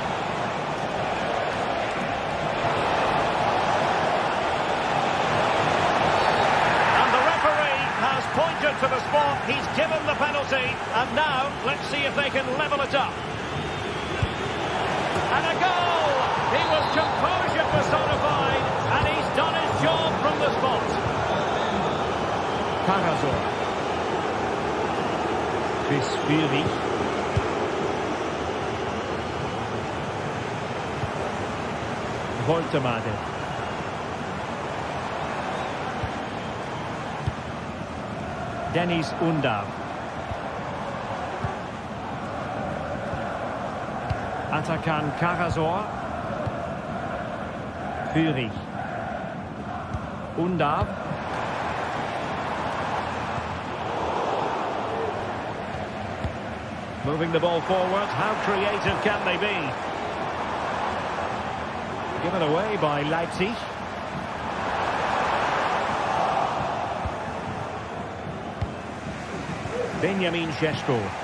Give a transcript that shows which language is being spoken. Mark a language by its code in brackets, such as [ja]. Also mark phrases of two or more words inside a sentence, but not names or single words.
[en] And the referee has pointed to the spot. He's given the penalty. And now, let's see if they can level it up. And a goal! He was composure personified, and he's done his job from the spot. Karazor. Fisfiri. Voltemade. Dennis Undav. Atakan Karasor. Führig. Undav. Moving the ball forward. How creative can they be? Given away by Leipzig. Benjamin Šeško.